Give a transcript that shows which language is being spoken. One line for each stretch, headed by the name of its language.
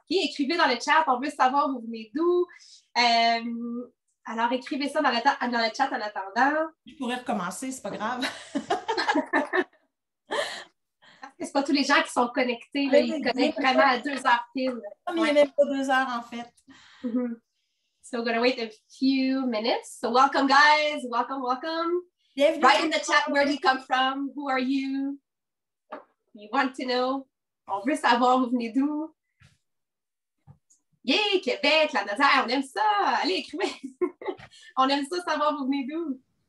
French: Okay, écrivez dans le chat. On veut savoir où vous venez d'où. Alors, écrivez ça dans le chat en attendant. Je pourrais recommencer, c'est pas grave. Parce que c'est pas tous les gens qui sont connectés. Là, ils connectent vraiment à 2 heures pile. Mais il n'y a même pas 2 heures, en fait.
English: So we're going to wait a few minutes. So welcome, guys. Welcome, welcome.
French: Bienvenue.
English: Write in the chat where do you come from? Who are you? You want to know?
French: On veut savoir vous venez d'où. Yeah, Québec, la Nazaire, on aime ça. Allez, écrivez. On aime ça, savoir vous venez d'où.